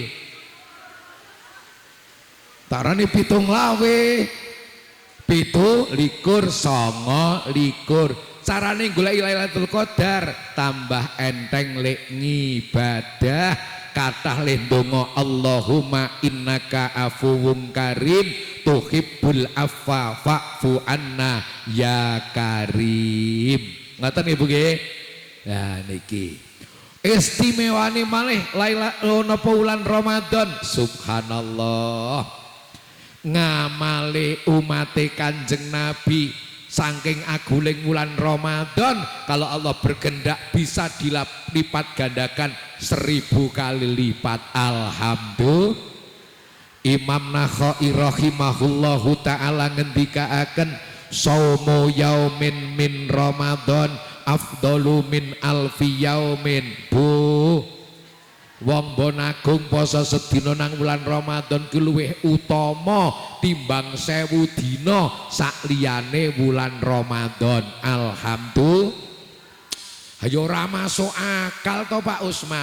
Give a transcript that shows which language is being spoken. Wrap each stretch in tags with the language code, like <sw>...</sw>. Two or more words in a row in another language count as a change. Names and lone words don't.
<jv>Tarane 7 lawe. 7 likur 9 likur. Carane golek Lailatul Qadar tambah enteng lek ngibadah kathah le ndonga</jv> <ar>اللهم إنك عفو كريم تحب العفو فاعف عنا يا كريم.</ar> <jv>Ngoten Ibu nggih. Nah niki istimewane malih napa wulan Ramadan. Subhanallah. Ngamale umate Kanjeng Nabi saking aguling wulan Ramadan,</jv> <id>kalau Allah berkehendak bisa dilipat gandakan 1000 kali lipat.</id> <jv>Alhamdulillah.</jv> <ar>Imam Nakhai رحمه الله تعالى ngendikaaken صوم يوم من رمضان أفضل من ألف يوم.</ar> <jv>Bu, wong bonagung poso sedina nang wulan Ramadan ki luwih utama timbang 1000 dina sakliyane wulan Ramadan. Alhamdulillah. Ayo ora</jv> <id>masuk akal</id> <jv>to Pak Usman.</jv>